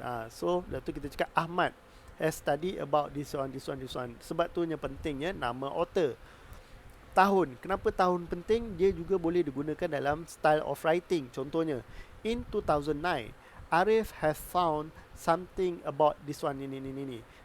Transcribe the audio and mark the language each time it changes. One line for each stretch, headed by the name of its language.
English: So
Malay: lepas tu kita cakap
English: Ahmad has study about this one.
Malay: Sebab tu yang pentingnya nama author. Tahun. Kenapa tahun penting? Dia juga boleh digunakan dalam
English: style of writing. Contohnya in 2009 Arif has found something about this one ini.